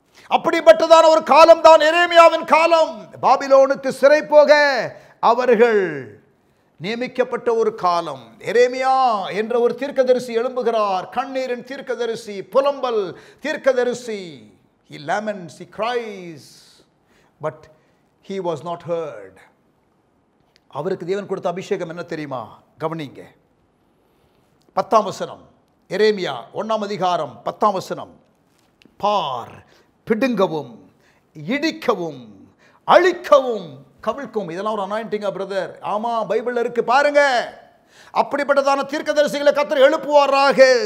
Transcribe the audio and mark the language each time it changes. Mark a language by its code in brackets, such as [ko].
[ta] அப்படிப்பட்டதான ஒரு காலம் தான் எரேமியாவின் காலம். பாபிலோனுக்கு சிறை போக அவர்கள் நியமிக்கப்பட்ட ஒரு காலம். எரேமியா என்ற ஒரு தீர்க்கதரிசி எழும்புகிறார். கண்ணீரின் தீர்க்கதரிசி, புலம்பல் தீர்க்கதரிசி. [en] He laments, he cries, but he was not heard. [ta] அவருக்கு தேவன் கொடுத்த அபிஷேகம் என்ன தெரியுமா? கவனிங்க. 10ஆம் வசனம், எரேமியா 1ஆம் அதிகாரம் 10ஆம் வசனம். பார், பிடுங்கவும், இடிக்கவும், அழிக்கவும், கவிழ்க்கவும். இதெல்லாம் ஒரு அனாயிண்டிங்கா பிரதர்? ஆமா, பைபிள்ல இருக்கு, பாருங்க. அப்படிப்பட்டதான தீர்க்கதரிசிகளை கர்த்தர் எழுப்புவாராக.